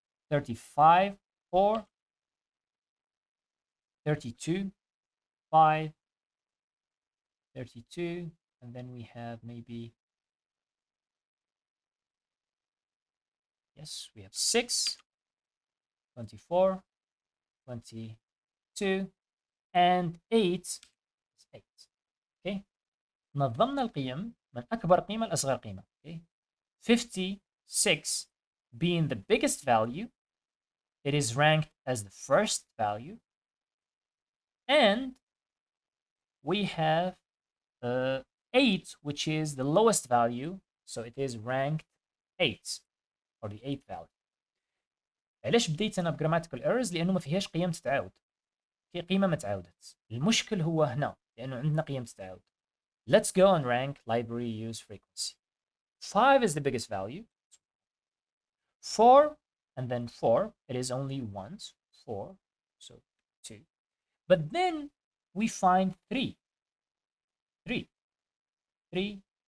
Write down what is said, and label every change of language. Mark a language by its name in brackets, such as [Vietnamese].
[English] 35, 4, 32, 5, 32, and then we have maybe, yes, we have 6, 24, 22, and 8 is 8. [Arabic] Okay, نظمنا القيم من أكبر قيمة لأصغر قيمة. [English] Okay, 56 being the biggest value, it is ranked as the first value, and we have 8, which is the lowest value, so it is ranked 8, or the 8th value. [Arabic] ليش بديت انا بجراماتيكال ايرورز؟ لانه ما فيهاش قيم تتعاود، في قيمه ما تعاودت. المشكل هو هنا لانه عندنا قيم تتعاود. [English] Let's go and rank library use frequency. 5 is the biggest value. 4 and then 4, it is only once, 4, so 2. But then we find 3. 3.